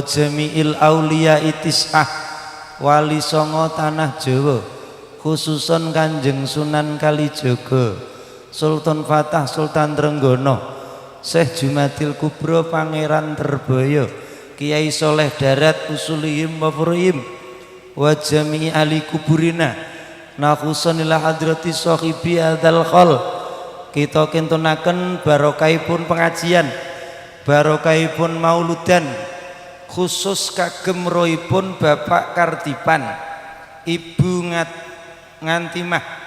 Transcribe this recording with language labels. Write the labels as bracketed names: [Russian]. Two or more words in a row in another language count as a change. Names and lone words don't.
[Arabic] جميع الأولياء التسعة [Javanese] wali songo tanah Jawa [Arabic] khususan Kanjeng Sunan Kalijaga Sultan Fatah Sultan Trenggono Syekh Jumadil Kubro Pangeran Terbaya Kiai Soleh Darat أصولهم وفروعهم وجميع أهل قبورنا نخص إلى حضرة صاحب هذا الحول. [Javanese] Kita kintunaken barokahipun pengajian, barokahipun mauludan, khusus kagem rohipun Bapak Kartipan, Ibu Ngantimah.